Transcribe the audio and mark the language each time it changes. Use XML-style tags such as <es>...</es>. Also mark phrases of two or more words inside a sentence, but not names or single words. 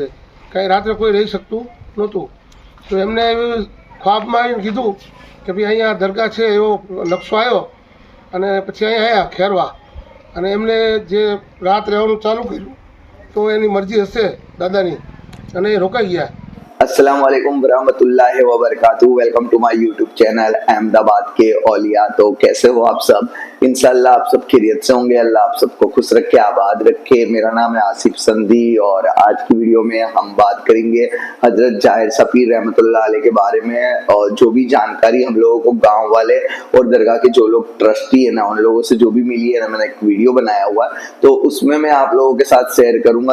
<gu>કાંઈ રાત્રે કોઈ રહી શકતું નહોતું. તો એમને એવી ખ્વાબમાં આવીને કીધું કે ભાઈ અહીંયા દરગાહ છે, એવો નકશો આવ્યો. અને પછી અહીંયા આવ્યા ખેરવા, અને એમને જે રાત રહેવાનું ચાલુ કર્યું. તો એની મરજી હશે દાદાની, અને એ રોકાઈ ગયા.</gu> <ar>السلام عليكم ورحمة الله وبركاته.</ar> <en>Welcome to my YouTube channel अहमदाबाद के औलिया।</en> <hi>तो कैसे हो आप सब? इंशाल्लाह आप सब खैरियत से होंगे। अल्लाह आप सबको खुश रखे, आबाद रखे। मेरा नाम है आसिफ संधी और आज की वीडियो में हम बात करेंगे हजरत जाहिर सफीर</hi> <ar>رحمة الله عليه</ar> <hi>के बारे में। और जो भी जानकारी हम लोगों को गाँव वाले और दरगाह के जो लोग ट्रस्टी है ना, उन लोगों से जो भी मिली है ना, मैंने एक वीडियो बनाया हुआ है, तो उसमें मैं आप लोगों के साथ शेयर करूंगा।</hi>